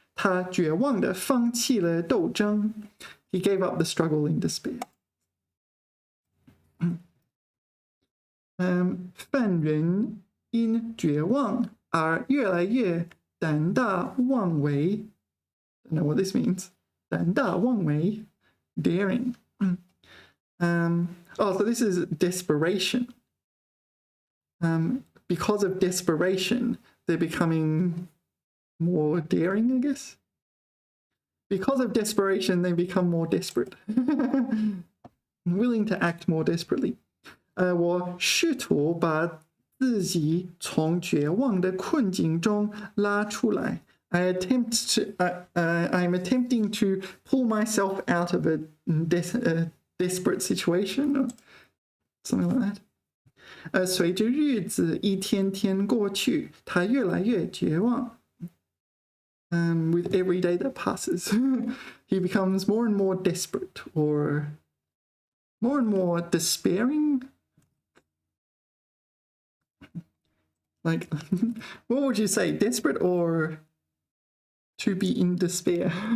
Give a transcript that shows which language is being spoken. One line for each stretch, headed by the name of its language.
Chinese: 她绝望的放弃了斗争.
English: He gave up the struggle in despair.
Chinese: 犯人因绝望而越来越胆大妄为.
English: Don't know what this means. 胆大妄为, daring. So this is desperation. Because of desperation, they're becoming more daring, I guess. Because of desperation, they become more desperate. Willing to act more desperately.
Chinese: 我试图把自己从绝望的困境中拉出来.
English: I'm attempting to pull myself out of a desperate situation or something like that.
Chinese: 随着日子一天天过去，他越来越绝望。
English: With every day that passes, he becomes more and more desperate or more and more despairing. Like, what would you say? Desperate or to be in despair?